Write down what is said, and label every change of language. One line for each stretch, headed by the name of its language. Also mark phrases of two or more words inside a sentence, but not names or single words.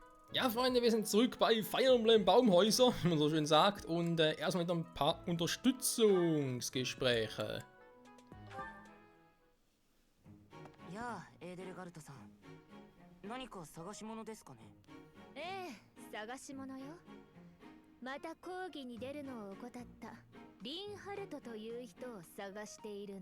German: Ja, Freunde, wir sind zurück bei Fire Emblem Baumhäuser, wie man so schön sagt, und erstmal mit ein paar Unterstützungsgespräche.
Japanese: やあ、エーデルガルトさん。何か探し物ですかね。ええ、探し物よ。また講義に出るのを怠ったリンハルトという人を探しているの。